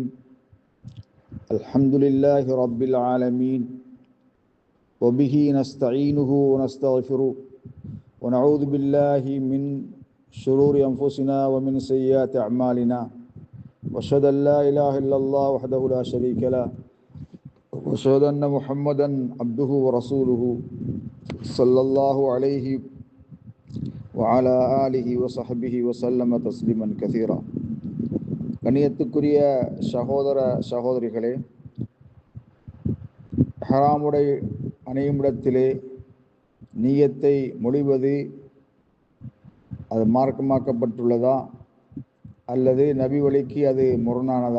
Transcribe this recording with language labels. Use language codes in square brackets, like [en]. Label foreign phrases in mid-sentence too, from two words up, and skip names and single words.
[ar] الحمد لله رب العالمين، وبه نستعينه ونستغفره، ونعوذ بالله من شرور أنفسنا ومن سيئات أعمالنا، وأشهد أن لا إله إلا الله وحده لا شريك له، وأشهد أن محمدا عبده ورسوله صلى الله عليه وعلى آله وصحبه وسلم تسليما كثيرا. [ta] கண்ணியத்துக்குரிய சகோதர சகோதரிகளே, ஹராமுடை அணியுமிடத்திலே நீயத்தை மொழிவது அது மார்க்கமாக்கப்பட்டுள்ளதா அல்லது நபி வழிக்கு அது முரணானதா?